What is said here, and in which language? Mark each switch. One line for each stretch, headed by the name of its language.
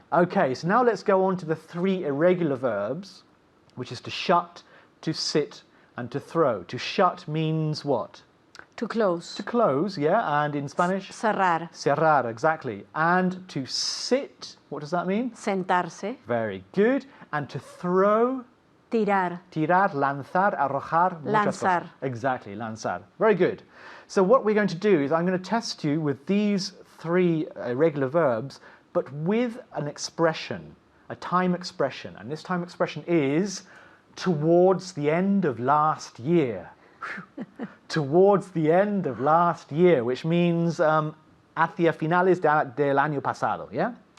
English: Okay, so now let's go on to the 3 irregular verbs, which is to shut, to sit, and to throw. To shut means what? To close. To close, yeah. And in Spanish?
Spanish: Cerrar. Cerrar, exactly.
English: And to sit, what does that mean?
Spanish: Sentarse.
English: Very good. And to throw?
Spanish: Tirar. Tirar, lanzar, arrojar, muchas Lanzar.
English: cosas. Exactly, lanzar. Very good. So what we're going to do is I'm going to test you with these 3 irregular verbs, but with an expression, a time expression. And this time expression is towards the end of last year. Towards the end of last year, which means
Spanish: hacia finales del año pasado,
English: yeah?